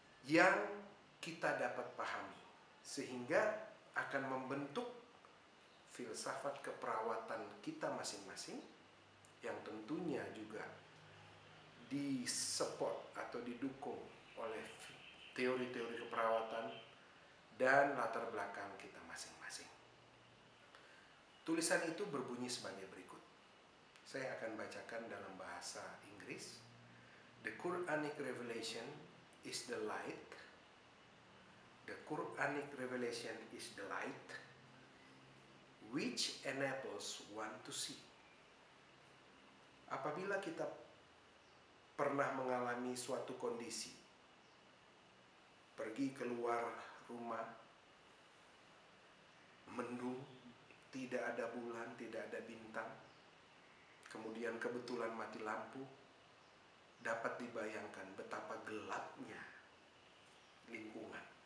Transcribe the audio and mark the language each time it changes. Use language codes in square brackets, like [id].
[id] yang kita dapat pahami, sehingga akan membentuk filsafat keperawatan kita masing-masing, yang tentunya juga disupport atau didukung oleh teori-teori keperawatan dan latar belakang kita masing-masing. Tulisan itu berbunyi sebagai berikut. Saya akan bacakan dalam bahasa Inggris. [en] The Quranic revelation is the light. The Quranic revelation is the light which enables one to see. [id] Apabila kita pernah mengalami suatu kondisi, pergi keluar rumah, mendung, tidak ada bulan, tidak ada bintang, kemudian kebetulan mati lampu, dapat dibayangkan betapa gelapnya lingkungan.